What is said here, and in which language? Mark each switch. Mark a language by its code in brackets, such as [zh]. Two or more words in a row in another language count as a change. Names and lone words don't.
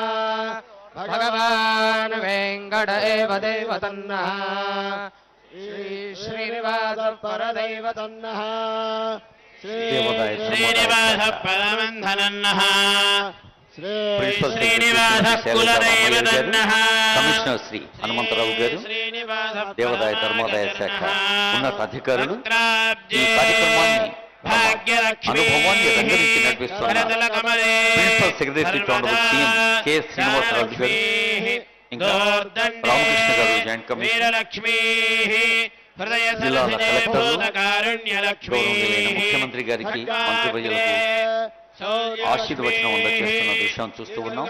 [sa] भगवान् वेङ्कट एव दैवतन्नः श्रीनिवासः परदैवतन्नः श्रीनिवासः परमन्धनन्नः [te] శ్రీనివాస కమిషనర్ శ్రీ హనుమంతరావు గారు, దేవాదాయ ధర్మాదాయ శాఖ ఉన్నత అధికారులు ఈ కార్యక్రమాన్ని అనుభవాన్ని రంగరించి నడిపిస్తున్న [en] principal secretary [te] సీఎం కె శ్రీనివాసరాజు గారు, ఇంకా రామకృష్ణ గారు, [en] joint commissioner, [te] జిల్లాల కలెక్టర్లు, గౌరవనీయులైన ముఖ్యమంత్రి గారికి, మంత్రివర్యులకు ఆశీర్వచనం అందజేస్తున్న దృశ్యాన్ని చూస్తూ ఉన్నాం.